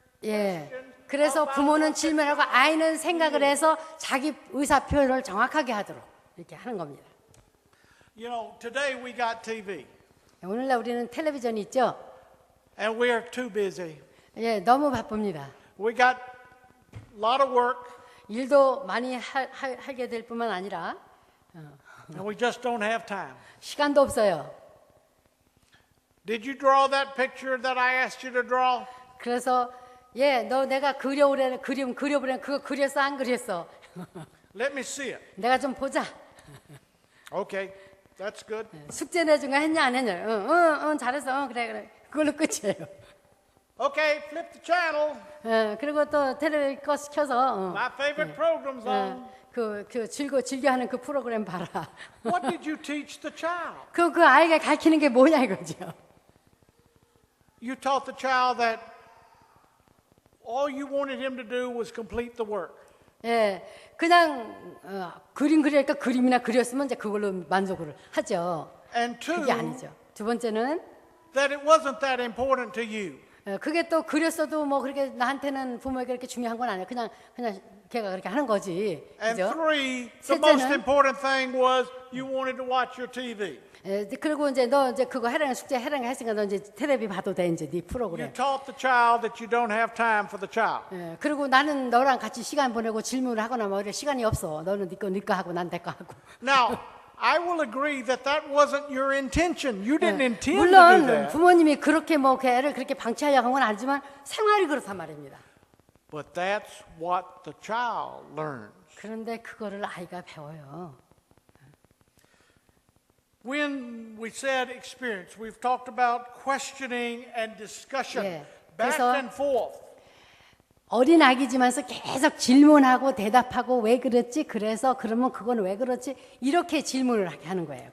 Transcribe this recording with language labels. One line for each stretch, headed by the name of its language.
Korean: 예. 그래서 부모는 질문하고 아이는 생각을 해서 자기 의사 표현을 정확하게 하도록 이렇게 하는 겁니다.
English: You know, today we got TV
Korean: 오늘날 우리는 텔레비전이 있죠.
English: and we are too busy.
Korean: 예, 너무 바쁩니다.
English: We got a lot of work
Korean: 일도 많이 하게 될 뿐만 아니라
English: and we just don't have time.
Korean: 시간도 없어요.
English: Did you draw that picture that I asked you to draw?
Korean: 그래서 너 내가 그려보래 그거 그렸어 안 그렸어?
English: Let me see it.
Korean: 내가 좀 보자.
English: Okay, that's good.
Korean: 숙제 내준 거 했냐 안 했냐? 응 잘했어. 그래. 그걸로 끝이에요.
English: Okay, flip the channel.
Korean: 그리고 또 텔레비 켜서
English: My favorite program's on.
Korean: 즐겨하는 그 프로그램 봐라.
English: What did you teach the child?
Korean: 그 아이가 가르치는 게 뭐냐 이거죠.
English: You taught the child that all you wanted him to do was complete the work.
Korean: 예, 그냥 그림 그리니까 그림이나 그렸으면 이제 그걸로 만족을 하죠.
English: And two,
Korean: 그게 아니죠. 두 번째는
English: that it wasn't that important to you.
Korean: 그게 또 그렸어도 뭐 그렇게 나한테는 부모에게 그렇게 중요한 건 아니에요. 그냥 걔가 그렇게 하는 거지.
English: And
Korean: 그죠?
English: three, the most
Korean: 셋째는
English: important thing was you wanted to watch your TV.
Korean: 그리고 이제 너 이제 그거 숙제 해라는 거 했으니까 너 이제 텔레비 봐도 돼 이제 네
English: You
Korean: 프로그램.
English: taught the child that you don't have time for the child.
Korean: 그리고 나는 너랑 같이 시간 보내고 질문을 하거나 뭐 이래 시간이 없어. 너는 네 거 하고 난 내 거 하고.
English: Now, I will agree that that wasn't your intention. You didn't intend to do
Korean: 물론
English: that.
Korean: 부모님이 그렇게 뭐 애를 그렇게 방치하려고 한 건 아니지만 생활이 그렇단 말입니다.
English: But that's what the child learns.
Korean: 그런데 그거를 아이가 배워요.
English: When we said experience, we've talked about questioning and discussion,
Korean: 예,
English: back
Korean: 그래서
English: and forth.
Korean: 어린 아기지만서 계속 질문하고 대답하고 왜 그랬지? 그래서 그러면 그건 왜 그렇지? 이렇게 질문을 하게 하는 거예요.